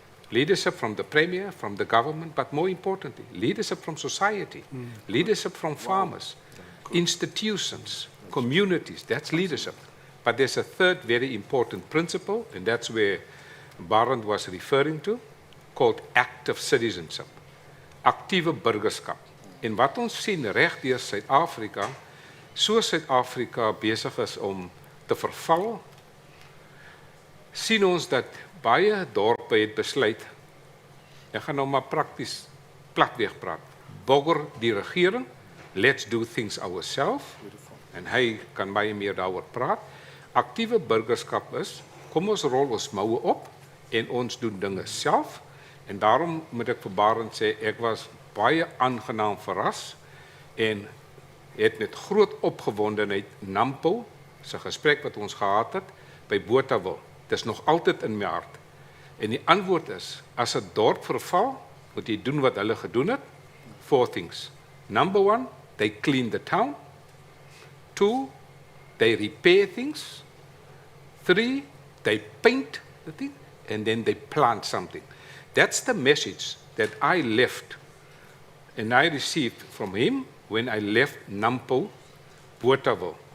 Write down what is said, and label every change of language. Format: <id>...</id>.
<en>Leadership from the Premier, from the government, but more importantly, leadership from society, leadership from farmers, institutions, communities. That's leadership. But there's a third very important principle, and that's where Barend was referring to, called active citizenship.</en> <af>Aktiewe burgerskap. En wat ons sien reg deur Suid-Afrika, so Suid-Afrika besig is om te verval, sien ons dat baie dorpe het besluit, ek gaan nou maar prakties platweg praat, bogger die regering,</af> <en>let's do things ourselves,</en> <af>en hy kan baie meer daaroor praat. Aktiewe burgerskap is, kom ons rol ons moue op, en ons doen dinge self, en daarom moet ek vir Barend sê, ek was baie aangenaam verras, en het met groot opgewondenheid Nampo, sy gesprek wat ons gehad het, by Botawil. Dit is nog altyd in my hart. En die antwoord is, as 'n dorp verval, moet jy doen wat hulle gedoen het.</af> <en>4 things. Number 1, they clean the town. 2, they repair things. 3, they paint the thing. And then they plant something. That's the message that I left and I received from him when I left Nampo, Botawil.</en>